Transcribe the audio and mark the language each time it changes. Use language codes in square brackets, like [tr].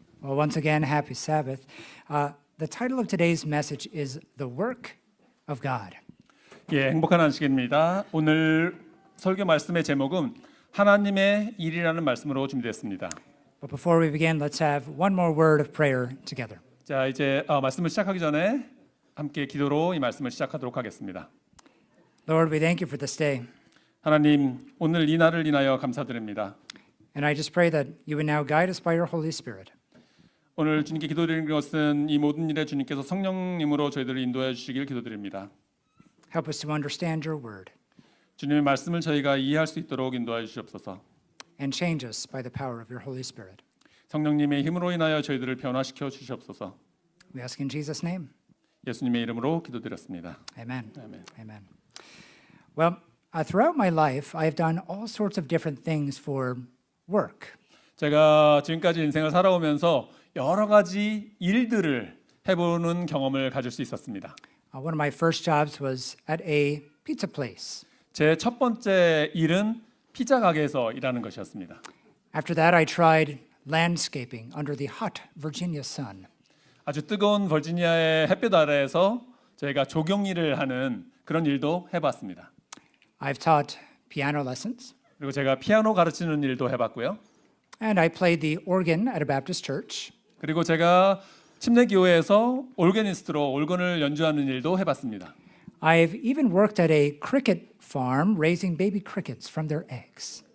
[en] Well, once again, happy Sabbath. The title of today's message is The Work of God. [ko] 예, 행복한 안식입니다. 오늘 설교 말씀의 제목은 하나님의 일이라는 말씀으로 준비됐습니다. [en] But before we begin, let's have one more word of prayer together. [ko] 자, 이제 말씀을 시작하기 전에 함께 기도로 이 말씀을 시작하도록 하겠습니다. [en] Lord, we thank you for this day. [ko] 하나님, 오늘 이 날을 인하여 감사드립니다. [en] And I just pray that you would now guide us by your Holy Spirit. [ko] 오늘 주님께 기도드리는 것은 이 모든 일에 주님께서 성령님으로 저희들을 인도해 주시길 기도드립니다. [en] Help us to understand your word [ko] 주님의 말씀을 저희가 이해할 수 있도록 인도해 주시옵소서. [en] and change us by the power of your Holy Spirit. [ko] 성령님의 힘으로 인하여 저희들을 변화시켜 주시옵소서. [en] We ask in Jesus' name. [ko] 예수님의 이름으로 기도드렸습니다. [en] Amen. [ko] 아멘. [en] Amen. Well, throughout my life, I've done all sorts of different things for work. [ko] 제가 지금까지 인생을 살아오면서 여러 가지 일들을 해보는 경험을 가질 수 있었습니다. [en] One of my first jobs was at a pizza place. [ko] 제 첫 번째 일은 피자 가게에서 일하는 것이었습니다. [en] After that, I tried landscaping under the hot Virginia sun. [ko] 아주 뜨거운 버지니아의 햇볕 아래에서 저희가 조경 일을 하는 그런 일도 해봤습니다. [en] I've taught piano lessons, [ko] 그리고 제가 피아노 가르치는 일도 해봤고요. [en] and I played the organ at a Baptist church. [ko] 그리고 제가 침례교회에서 올게니스트로 올건을 연주하는 일도 해봤습니다. [en] I've even worked at a cricket farm raising baby crickets from their eggs.